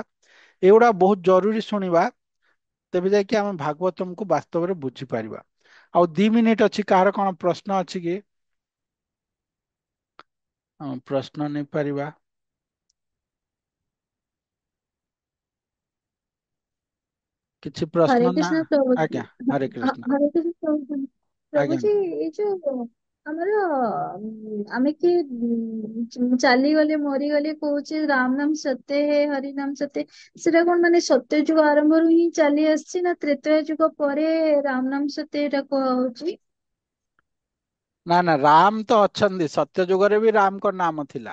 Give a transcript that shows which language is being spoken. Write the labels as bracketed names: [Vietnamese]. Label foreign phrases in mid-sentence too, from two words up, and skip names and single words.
[Odia] ଏଗୁଡା ବହୁତ ଜରୁରୀ ଶୁଣିବା, ତେବେ ଯାଇକି ଆମେ ଭାଗବତମକୁ ବାସ୍ତବରେ ବୁଝିପାରିବା। ଆଉ 2 ମିନିଟ ଅଛି, କାହାର କଣ ପ୍ରଶ୍ନ ଅଛି କି? ପ୍ରଶ୍ନ ନେଇପାରିବା। କିଛି [Hindi] हरे [Odia] ପ୍ରଶ୍ନ ନା? [Hindi] कृष्ण प्रभु जी। [Odia] ଆଜ୍ଞା, ହରେ କୃଷ୍ଣ। [Hindi] हरे कृष्ण प्रभु जी। प्रभु [Odia] ଆଜ୍ଞା। [Hindi] जी ये जो [Odia] ଆମର ଆମେ କି ଚାଲିଗଲେ ମରିଗଲେ କହୁଛେ [Hindi] राम नाम सत्य है हरि नाम सत्य, [Odia] ସେଟା କଣ ମାନେ ସତ୍ୟ ଯୁଗ ଆରମ୍ଭରୁ ହିଁ ଚାଲି ଆସିଛି ନା ତ୍ରେତୟା ଯୁଗ ପରେ ରାମ ନାମ ସତ୍ୟ ଏଟା କୁହାହଉଛି? ନା ନା, ରାମ ତ ଅଛନ୍ତି, ସତ୍ୟ ଯୁଗରେ ବି ରାମଙ୍କ ନାମ ଥିଲା।